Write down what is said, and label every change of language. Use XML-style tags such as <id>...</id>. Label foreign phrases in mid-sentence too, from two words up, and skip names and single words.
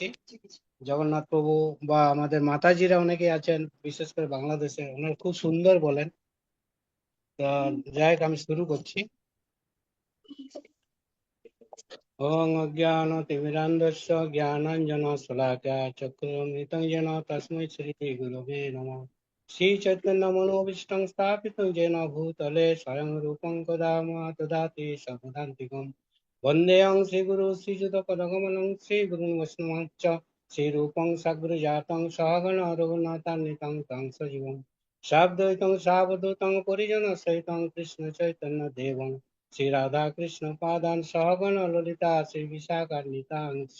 <bn>জগন্নাথ প্রভু বা আমাদের মাতাজিরা অনেকে আছেন, বিশেষ করে বাংলাদেশে, ওনারা খুব সুন্দর বলেন। তো যাই হোক, আমি শুরু করছি।</bn> <sa>ওং অজ্ঞানতিমিরান্ধস্য জ্ঞানাঞ্জনশলাকয়া চক্ষুর্মৃतं येन तस्मै श्रीगुरवे नमः। श्रीचैतन्यमनोभीष्टं स्थापितं येन भूतले स्वयं रूपं कदा ददाति स्वपदान्तिकम्। वन्देऽहं श्रीगुरु श्रीयुतपदकमलं श्रीगुरुं वैष्णवांश्च श्रीरूपं साग्रजातं सहगण रघुनाथान्वितं तं सजीवं साद्वैतं सावधूतं परिजनसहितं कृष्णचैतन्यदेवं श्री राधा कृष्ण पादान सहगण ललिता श्री विशाखान्वितांश।</sa>